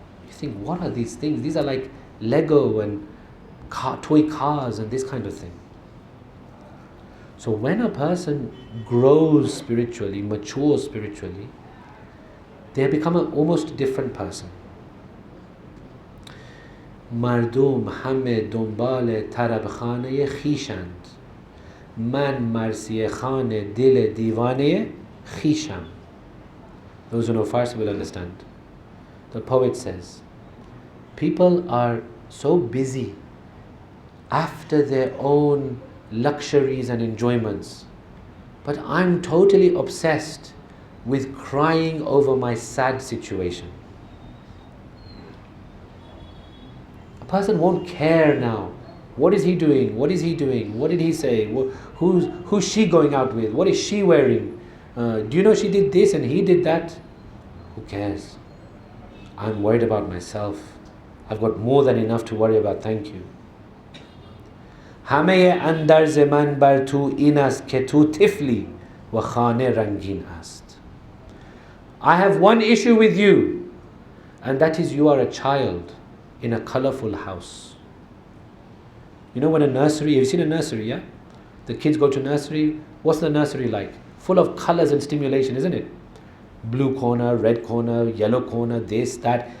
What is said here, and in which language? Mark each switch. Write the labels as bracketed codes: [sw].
[en] You think, what are these things? These are like Lego and toy cars and this kind of thing. So when a person grows spiritually, matures spiritually, they become an almost different person. [fa] مردم همه دنبال طرب خانه خیشند من مرثیه خان دل دیوانه خیشم. [en] Those who know Farsi will understand. The poet says, people are so busy after their own luxuries and enjoyments, but I'm totally obsessed with crying over my sad situation. A person won't care now. What is he doing? What is he doing? What did he say? Who's she going out with? What is she wearing? Do you know she did this and he did that? Who cares? I'm worried about myself. I've got more than enough to worry about, thank you. [fa] همه اندرز من بر تو این است که تو طفلی و خانه رنگین است. [en] I have one issue with you, and that is you are a child in a colorful house. You know when a nursery, have you seen a nursery, yeah? The kids go to nursery. What's the nursery like? Full of colors and stimulation, isn't it? Blue corner, red corner, yellow corner, this, that.